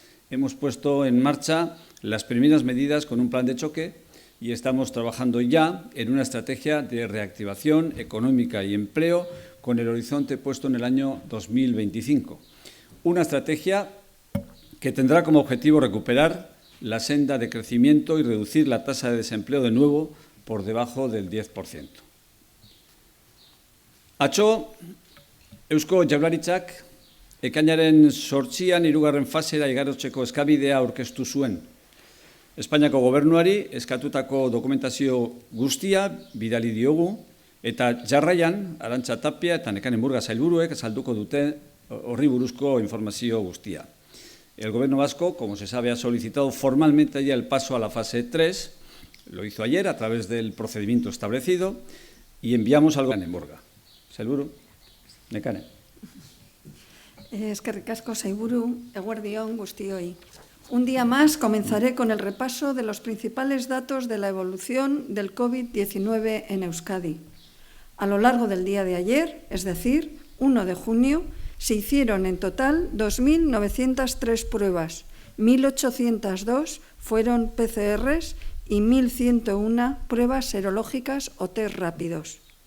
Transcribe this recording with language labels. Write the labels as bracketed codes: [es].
[es] Hemos puesto en marcha las primeras medidas con un plan de choque y estamos trabajando ya en una estrategia de reactivación económica y empleo con el horizonte puesto en el año 2025. Una estrategia que tendrá como objetivo recuperar la senda de crecimiento y reducir la tasa de desempleo de nuevo por debajo del 10%. [eu] Atzo, Eusko Jaurlaritzak ekainaren 8an hirugarren fasera igarotzeko eskabidea aurkeztu zuen. Espainiako gobernuari eskatutako dokumentazio guztia bidali diogu eta jarraian Arantxa Tapia eta Nekane Murga sailburuek azalduko dute horri buruzko informazio guztia. [es] El Gobierno vasco, como se sabe, ha solicitado formalmente ya el paso a la fase 3, lo hizo ayer a través del procedimiento establecido y enviamos al Nekane Murga. [eu] Sailburu, Nekane. Eskerrik asko sailburu, eguerdi on guztioi. [es] Un día más comenzaré con el repaso de los principales datos de la evolución del COVID-19 en Euskadi. A lo largo del día de ayer, es decir, 1 de junio, se hicieron en total 2.903 pruebas, 1.802 fueron PCRs y 1.101 pruebas serológicas o test rápidos.